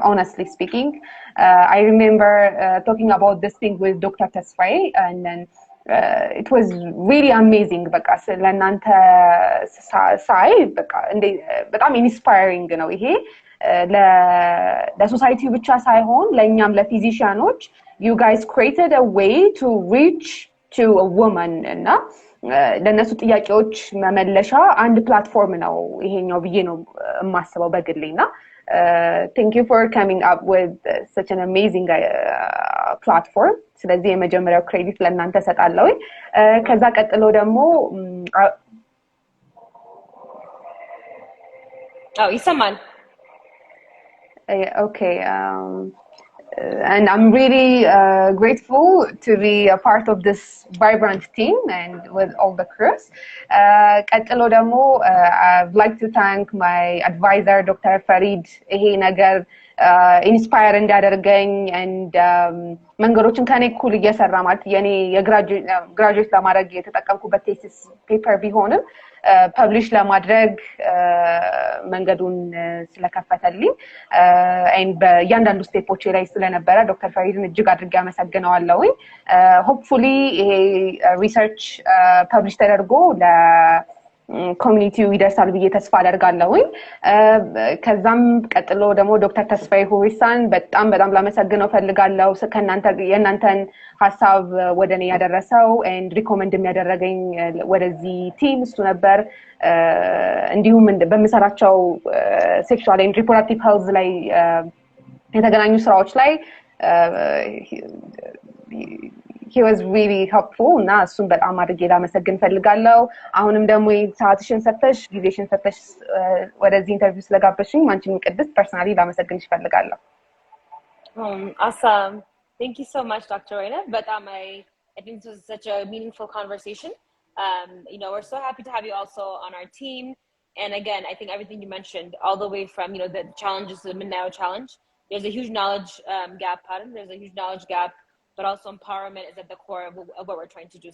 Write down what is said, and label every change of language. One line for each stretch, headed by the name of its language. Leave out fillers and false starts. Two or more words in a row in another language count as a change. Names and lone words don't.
English: Honestly speaking, I remember talking about this thing with Dr. Tesfaye, and then it was really amazing.
Amharic: በቃ ስለእናንተ ሳይ በቃ በጣም ኢንስፓይሪንግ ነው ይሄ ለሶሳይቲው ብቻ ሳይሆን ለእኛም ለፊዚሺያኖች
English: you guys created a way to reach to a woman
Amharic: እና ለነሱ ጥያቄዎች መመለሻ አንድ ፕላትፎርም ነው ይሄኛው ብዬ ነው የማስበው በግሌና
English: thank you for coming up with such an amazing platform
Amharic: ስለዚህ የመጀመሪያው ክሬዲት ለእናንተ ሰጣለሁ ከዛ ቀጥሎ ደግሞ ይሰማል
English: okay and I'm really grateful to be a part of this vibrant team and with all the crews.
Amharic: ቀጥሎ ደግሞ
English: I'd like to thank my advisor, Dr. Farid.
Amharic: ይሄ ነገር ኢንስፓየር እንዲያደርገኝ and መንገዶችን ከኔ እኩል እየሰራ ማለት የኔ የግራጁዌት ለማድረግ የተጠቀምኩበት ቴሲስ ፔፐር ቢሆንም ፐብሊሽ ለማድረግ መንገዱን ስለከፈተልኝ and በእያንዳንዱ ስቴፖች ላይ ስለነበረ ዶክተር ፈሪድን እጅግ አድርጌ አመሰግነዋለሁ ሆፕፉሊ ይሄ ሪሰርች ፐብሊሽ ተደርጎ ለኮሚኒቲው ይደርሳል ብዬ ተስፋ አደርጋለሁ ከዛም ቀጥሎ ደግሞ ዶክተር ተስፋዬ ሁሪሳን በጣም ላመሰግነው ፈልጋለሁ የእናንተን ሐሳብ ወደኔ ያደረሰው
English: and recommend
Amharic: የሚያደርገኝ ወደዚህ ቲም እሱ ነበር እንዲሁም በመሰራቸው
English: sexual and reproductive health
Amharic: ላይ የተገናኙ ስራዎች ላይ
English: he was really helpful
Amharic: እና እሱን በጣም አድርጌ ላመሰግን ፈልጋለሁ አሁንም ደግሞ ሰዓትሽን ሰጥተሽ ጊዜሽን ሰጥተሽ ወደዚህ ኢንተርቪው ስለጋበዝሽኝ አንቺን ቅድስት ፐርሰናሊ ላመሰግንሽ ፈልጋለሁ
English: awesome thank you so much Dr. Woinab but I think this was such a meaningful conversation we're so happy to have you also on our team and again I think everything you mentioned all the way from the challenges of the Mindanao challenge there's a huge knowledge gap there's a huge knowledge gap but also empowerment is at the core of what we're trying to do.